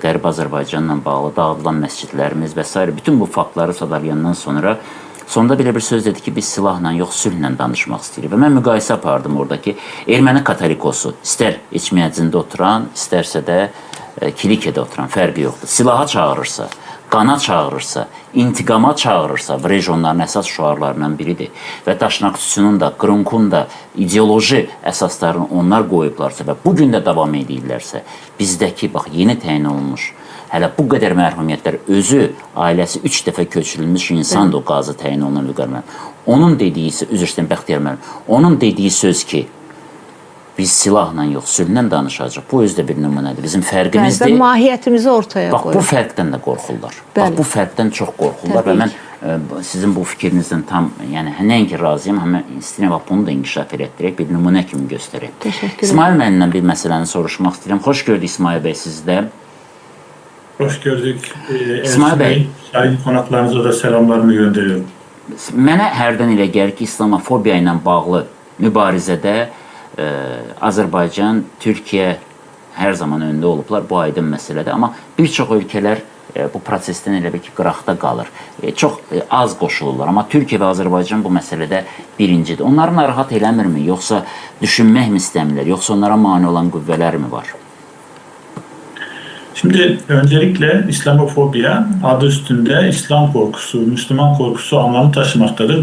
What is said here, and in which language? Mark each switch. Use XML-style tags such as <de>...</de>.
<az>Qərb Azərbaycanla bağlı dağıdılan məscidlərimiz və s. bütün bu faktları sadalayandan sonra sonda belə bir söz dedi ki, biz silahla yox, sülhlə danışmaq istəyirik. Və mən müqayisə apardım oradakı erməni katolikosu, istər içməyəcində oturan, istərsə də kilikədə oturan, fərqi yoxdur. Silaha çağırırsa, qana çağırırsa, intiqama çağırırsa, bu rejionların əsas şüarlarından biridir. Və Daşnaqçının da, Qrunkun da ideoloji əsaslarını onlar qoyublarsa və bugün də davam edirlərsə, bizdəki, bax, yeni təyin olunmuş, hələ bu qədər mərhumiyyətlər özü, ailəsi 3 dəfə köçürülmüş insandır o qazı təyin olunan Vüqar müəllim. Onun dediyi, üzr istəyirəm Bəxtiyar müəllim, onun dediyi söz ki, biz silahla yox, sülhlə danışacaq. Bu özü də bir nümunədir. Bizim fərqimizdir. Və mahiyyətimizi ortaya qoyur. qoyur. Bax, bu fərqdən də qorxurlar. Bax, bu fərqdən çox qorxurlar və mən sizin bu fikrinizdən tam, yəni nəinki razıyam, amma istəyirəm bunu da inkişaf elətdirək, bir nümunə kimi göstərək. Təşəkkür ederim. İsmail müəllimdən bir məsələni soruşmaq istəyirəm. Xoş gördük İsmail bəy sizdə.</az> <tr>Hoş gördük. İsmail Bey. Sayın konaklarınıza da selamlarımı gönderiyorum.</tr> <az>Mənə hərdən elə gəlir ki, İslamofobiya ilə bağlı mübarizədə Azərbaycan, Türkiyə hər zaman öndə olublar, bu aydın məsələdir. Amma bir çox ölkələr bu prosesdən elə bir ki, qıraqda qalır. Çox az qoşulurlar. Amma Türkiyə və Azərbaycan bu məsələdə birincidir. Onları narahat eləmirmi? Yoxsa düşünmək mi istəmirlər? Yoxsa onlara mane olan qüvvələr mi var?</az> <tr>Şimdi öncelikle İslamofobiya adı üstünde İslam korkusu, Müslüman korkusu anlamı taşımaktadır.</tr>